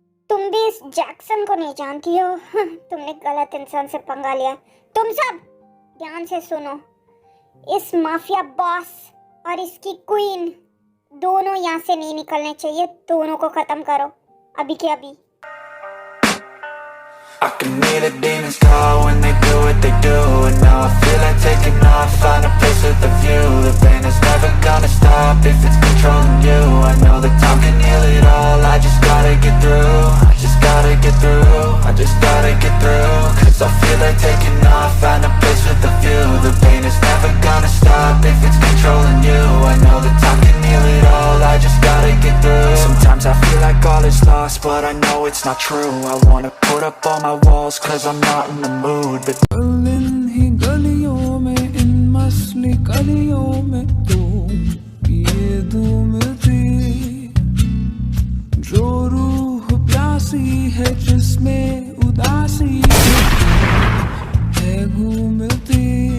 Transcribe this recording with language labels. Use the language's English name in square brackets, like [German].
[Hindi] तुम भी इस जैक्सन को नहीं जानती हो। तुमने गलत इंसान से पंगा लिया। तुम सब ध्यान से सुनो, इस माफिया बॉस और इसकी क्वीन दोनों यहाँ से नहीं निकलने चाहिए। दोनों को खत्म करो अभी के अभी। [English] I can hear the demons call when they do what they do. And now I feel like taking off, find a place with a view. The pain is never gonna stop if it's controlling you. I know that time can heal it all, I just gotta get through. I just gotta get through, I just gotta get through. Cause I feel like taking off, find a place with a view. The pain is never gonna stop if it's controlling you. I know that time can heal it all, I just gotta get through. Sometimes I feel like all is lost, but I know it's not true. I wanna put up all my walls cause I'm not in the mood, but [Hindi] इन ही गलियों में, इन मसली गलियों में तो ये धूम थी जो रूह प्यासी है, जिसमें उदासी है घूमती।